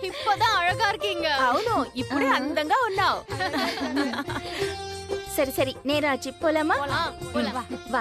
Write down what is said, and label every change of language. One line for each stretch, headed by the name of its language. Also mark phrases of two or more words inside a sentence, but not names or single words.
Tamil: இப்பதான் அழகா இருக்கீங்க.
Telugu: అవును ఇప్పుడే అందంగా ఉన్నావు.
Tamil: சரி சரி நேரம் ஆச்சு போலாமா? வா